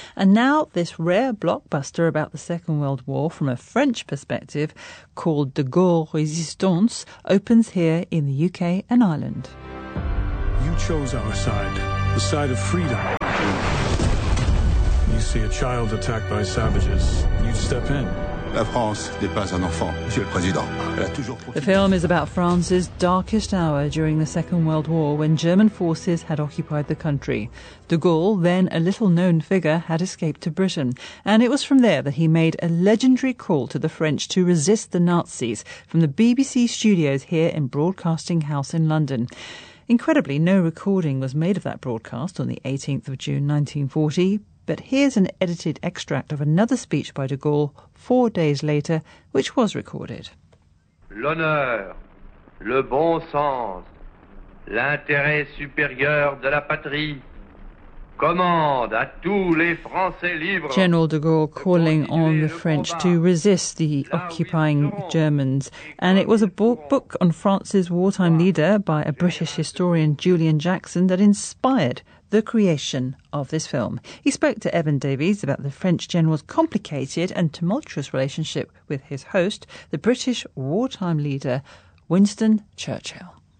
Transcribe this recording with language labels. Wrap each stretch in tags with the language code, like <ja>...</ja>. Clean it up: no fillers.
<en>And now this rare blockbuster about the Second World War from a French perspective called De Gaulle Resistance opens here in the UK and Ireland. You chose our side, the side of freedom. You see a child attacked by savages, you step in.</en> <fr>La France n'est pas un enfant, Monsieur le Président. Elle a toujours profité.</fr> <en>The film is about France's darkest hour during the Second World War when German forces had occupied the country. De Gaulle, then a little-known figure, had escaped to Britain. And it was from there that he made a legendary call to the French to resist the Nazis from the BBC studios here in Broadcasting House in London. Incredibly, no recording was made of that broadcast on the 18th of June 1940. But here's an edited extract of another speech by de Gaulle 4 days later, which was recorded.</en> <fr>L'honneur, le bon sens, l'intérêt supérieur de la patrie commande à tous les Français libres.</fr> <en>General de Gaulle calling on the French to resist the occupying Germans. And it was a book on France's wartime leader by a British historian, Julian Jackson, that inspired the creation of this film. He spoke to Evan Davies about the French general's complicated and tumultuous relationship with his host, the British wartime leader, Winston Churchill.</en>